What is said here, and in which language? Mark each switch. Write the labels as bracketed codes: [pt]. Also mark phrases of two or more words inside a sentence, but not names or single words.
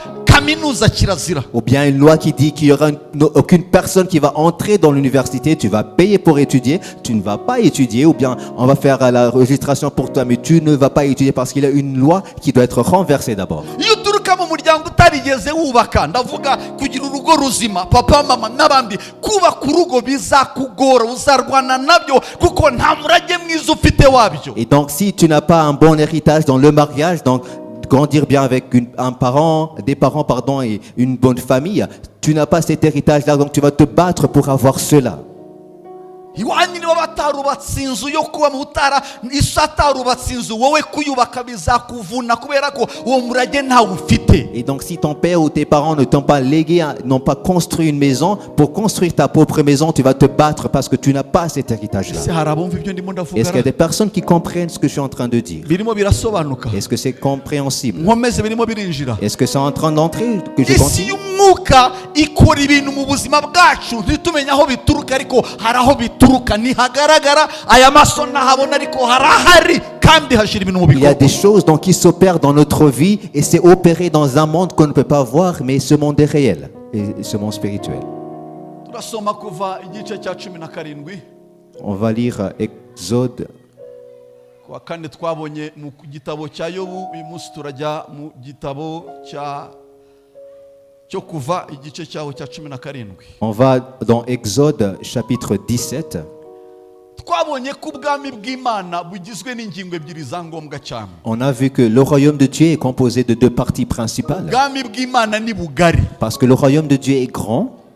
[rw] kaminuza kirazira. [fr] Ou bien une loi qui dit qu'il y aura aucune personne qui va entrer dans l'université, tu vas payer pour étudier, tu ne vas pas étudier, ou bien on va faire la registration pour toi, mais tu ne vas pas étudier parce qu'il y a une loi qui doit être renversée d'abord. [rw] Iyo uturuka mu muryango utarigeze wubaka, ndavuga kugira urugo ruzima, papa mama n'abandi, kubaka urugo bizakugora, uzarwana nabyo kuko nta murage mwiza ufite wabyo. [fr] Et donc si tu n'as pas un bon héritage dans le mariage, donc grandir bien avec des parents pardon, et une bonne famille, tu n'as pas cet héritage-là, donc tu vas te battre pour avoir cela. [rw] Iwanyu niba batarubatse inzu yo kuba mutara isa atarubatse inzu wowe kuyubaka bizakuvuna kubera ko uwo murage ntawe ufite. [fr] Et donc si ton père ou tes parents ne t'ont pas légué, n'ont pas construit une maison, pour construire ta propre maison, tu vas te battre parce que tu n'as pas cet héritage-là. Est-ce qu'il y a des personnes qui comprennent ce que je suis en train de dire? Est-ce que c'est compréhensible? Est-ce que c'est en train d'entrer que je continue? [rw] Umwuka ikora ibintu mu buzima bwacu ntitumenya aho bituruka ariko hari aho bituruka ntihagaragara aya maso ntahabona ariko harahari kandi hashira ibintu mu bikorwa. [fr] Il y a des choses donc qui s'opèrent dans notre vie et c'est opéré dans un monde qu'on ne peut pas voir, mais ce monde est réel et ce monde spirituel. [rw] Turasoma kuva igice cya 17. [fr] On va lire Exode. [rw] Kwa kane twabonye mu gitabo cya Yobu, uyu munsi turajya mu gitabo cya [fr] On va dans Exode chapitre 17. On a vu que le royaume de Dieu est composé de deux parties principales. Parce que le royaume de Dieu est grand.